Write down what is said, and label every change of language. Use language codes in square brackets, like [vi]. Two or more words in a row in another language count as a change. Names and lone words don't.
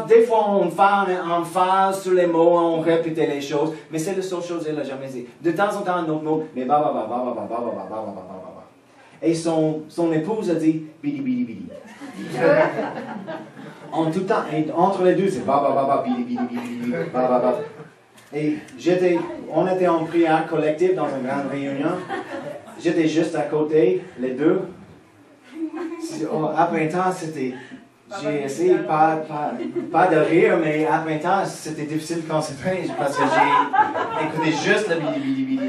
[fr] Des fois, on fait en phase sur les mots, on répète les choses, mais c'est la seule chose qu'il n'a jamais dit. De temps en temps, un autre mot, mais ba. Et son épouse a dit bidi bidi bidi. En tout temps, et entre les deux, c'est ba ba ba ba bidi bidi bidi bidi ba ba ba. Et on était en prière collective dans une grande réunion. J'étais juste à côté, les deux. Après un temps, j'ai essayé pas de rire, mais après un temps, c'était difficile de concentrer parce que j'ai écouté juste le bidi bidi bidi.